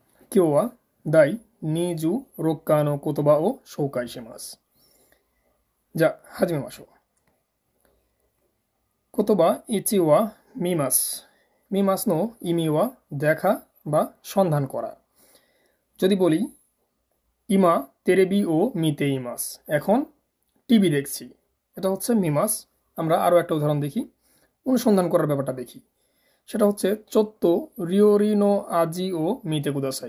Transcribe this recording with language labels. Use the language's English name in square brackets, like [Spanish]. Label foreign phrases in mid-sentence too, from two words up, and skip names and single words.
[Japanese] 今日は第26課の言葉を紹介します。じゃあ、始めましょう。言葉1は見ます。見ますの意味は [Bangla] দেখা বা সন্ধান করা। যদি বলি [Japanese] 今テレビを見ています, [Bangla] এখন টিভি দেখছি, এটা হচ্ছে মিমাস। আমরা আরও একটা উদাহরণ দেখি, অনুসন্ধান করার ব্যাপারটা দেখি। সেটা হচ্ছে [Japanese] ちょっと料理の味を見てください.